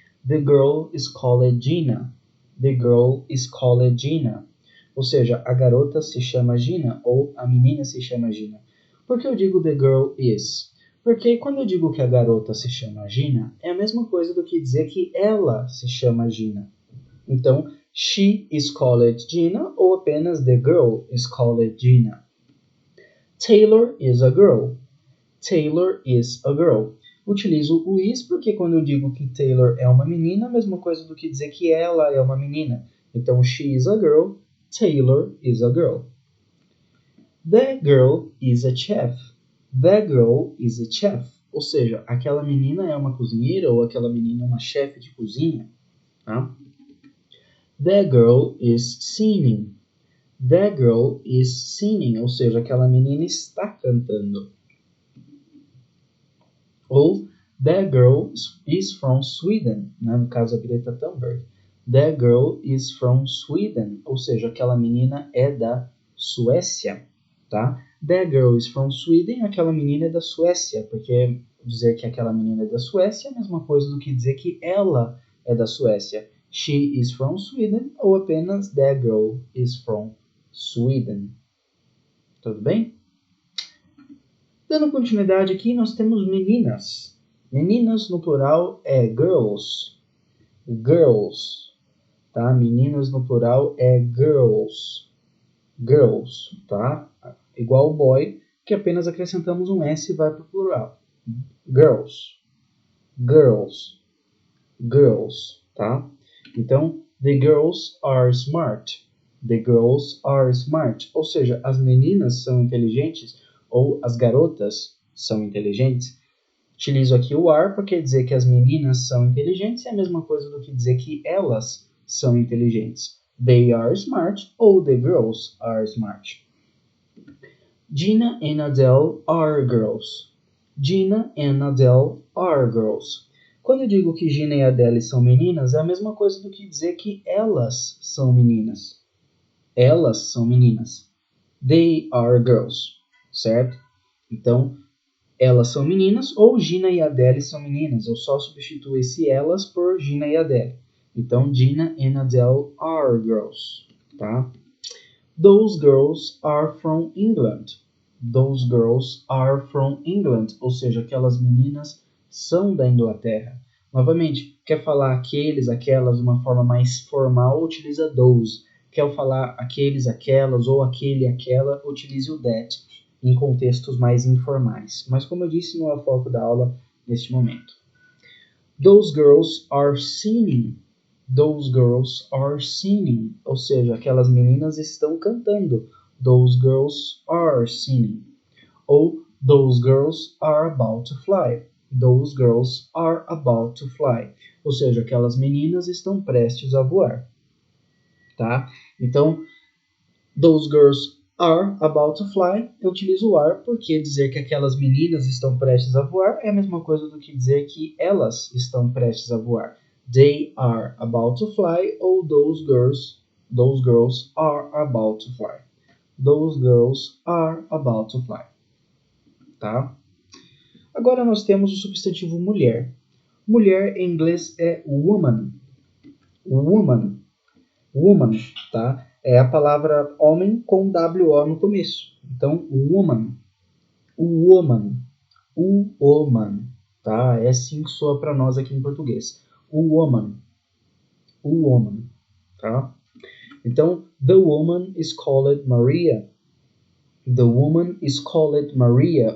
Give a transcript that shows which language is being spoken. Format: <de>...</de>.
<en>The girl is called Gina. The girl is called Gina.</en> <pt>Ou seja, a garota se chama Gina ou a menina se chama Gina. Por que eu digo</pt> <en>the girl is?</en> <pt>Porque quando eu digo que a garota se chama Gina, é a mesma coisa do que dizer que ela se chama Gina. Então,</pt> <en>she is called Gina</en> <pt>ou apenas</pt> <en>the girl is called Gina. Taylor is a girl. Taylor is a girl.</en> <pt>Utilizo o is porque quando eu digo que Taylor é uma menina, a mesma coisa do que dizer que ela é uma menina. Então,</pt> <en>she is a girl, Taylor is a girl. That girl is a chef. That girl is a chef.</en> <pt>Ou seja, aquela menina é uma cozinheira ou aquela menina é uma chefe de cozinha. Tá?</pt> <en>That girl is singing. That girl is singing.</en> <pt>Ou seja, aquela menina está cantando. Ou</pt> <en>that girl is from Sweden,</en> <pt>né? No caso a Greta Thunberg.</pt> <en>That girl is from Sweden,</en> <pt>ou seja, aquela menina é da Suécia, tá?</pt> <en>That girl is from Sweden,</en> <pt>aquela menina é da Suécia, porque dizer que aquela menina é da Suécia é a mesma coisa do que dizer que ela é da Suécia.</pt> <en>She is from Sweden</en> <pt>ou apenas</pt> <en>that girl is from Sweden.</en> <pt>Tudo bem? Dando continuidade aqui, nós temos meninas. Meninas no plural é girls. Girls. Tá? Meninas no plural é girls. Girls. Tá? Igual boy, que apenas acrescentamos um S e vai para o plural.</pt> <en>Girls. Girls. Girls. Tá?</en> <pt>Então,</pt> <en>the girls are smart. The girls are smart.</en> <pt>Ou seja, as meninas são inteligentes ou as garotas são inteligentes. Utilizo aqui o are para quer dizer que as meninas são inteligentes é a mesma coisa do que dizer que elas são inteligentes.</pt> <en>They are smart</en> <pt>ou</pt> <en>the girls are smart. Gina and Adele are girls. Gina and Adele are girls.</en> <pt>Quando eu digo que Gina e Adele são meninas, é a mesma coisa do que dizer que elas são meninas. Elas são meninas.</pt> <en>They are girls.</en> <pt>Certo? Então, elas são meninas ou Gina e Adele são meninas. Eu só substituo esse elas por Gina e Adele. Então,</pt> <en>Gina and Adele are girls.</en> <pt>Tá?</pt> <en>Those girls are from England. Those girls are from England.</en> <pt>Ou seja, aquelas meninas são da Inglaterra. Novamente, quer falar aqueles, aquelas de uma forma mais formal, utiliza those. Quer falar aqueles, aquelas ou aquele, aquela, utilize o that em contextos mais informais. Mas como eu disse, não é o foco da aula neste momento.</pt> <en>Those girls are singing. Those girls are singing.</en> <pt>Ou seja, aquelas meninas estão cantando.</pt> <en>Those girls are singing.</en> <pt>Ou</pt> <en>those girls are about to fly. Those girls are about to fly.</en> <pt>Ou seja, aquelas meninas estão prestes a voar. Tá? Então,</pt> <en>those girls are about to fly.</en> <pt>Eu utilizo o are porque dizer que aquelas meninas estão prestes a voar é a mesma coisa do que dizer que elas estão prestes a voar.</pt> <en>They are about to fly</en> <pt>ou</pt> <en>those girls are about to fly. Those girls are about to fly.</en> <pt>Tá? Agora nós temos o substantivo mulher. Mulher em inglês é woman. Woman. Woman, tá? É a palavra homem com W-O no começo. Então,</pt> <en>woman. Woman. Woman.</en> <pt>Tá? É assim que soa para nós aqui em português.</pt> <en>Woman. Woman.</en> <pt>Tá? Então,</pt> <en>the woman is called Maria. The woman is called Maria.</en>